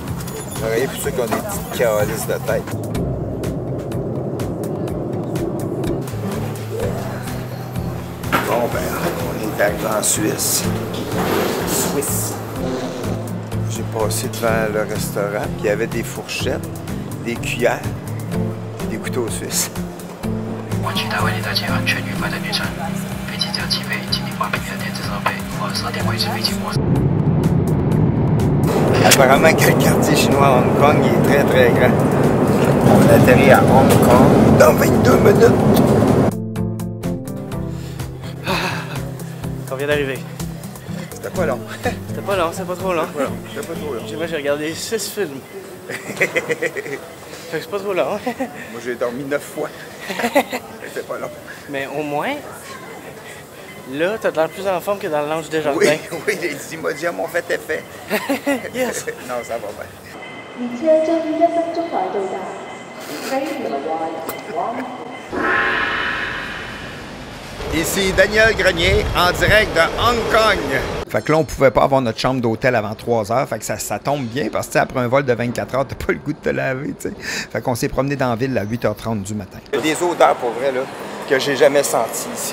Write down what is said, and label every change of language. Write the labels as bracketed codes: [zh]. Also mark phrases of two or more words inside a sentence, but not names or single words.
[fr] Oreiller pour ceux qui ont des petites calices de tête. Bon, ben, on est arrivé en Suisse. J'ai passé devant le restaurant, puis il y avait des fourchettes, des cuillères et des couteaux suisses. [zh] 我取代为你搭乘安全愉快的旅程。飞机将起飞，请你关闭你的电子设备或设定维持飞行模式。 [fr] Apparemment que le quartier chinois à Hong Kong il est très très grand. On atterrit à Hong Kong dans 22 minutes. On vient d'arriver. C'était pas long. C'était pas long, c'est pas trop long. C'était pas trop long. Moi, j'ai regardé 6 films. Fait que c'est pas trop long. Moi j'ai dormi 9 fois. C'était pas long. Mais au moins, là, t'as l'air plus en forme que dans le Lounge des Jardins. Oui, oui, les Imodium ont fait effet. Yes! Non, ça va bien. [zh] 列車將於1分鐘內到達，飛回環。 [fr] Ici Daniel Grenier, en direct de Hong Kong. Fait que là, on pouvait pas avoir notre chambre d'hôtel avant 3 heures. Fait que ça tombe bien parce que tu sais, après un vol de 24 heures, t'as pas le goût de te laver, tu sais. Fait qu'on s'est promené dans la ville à 8h30 du matin. Il y a des odeurs, pour vrai, là, que j'ai jamais senties ici.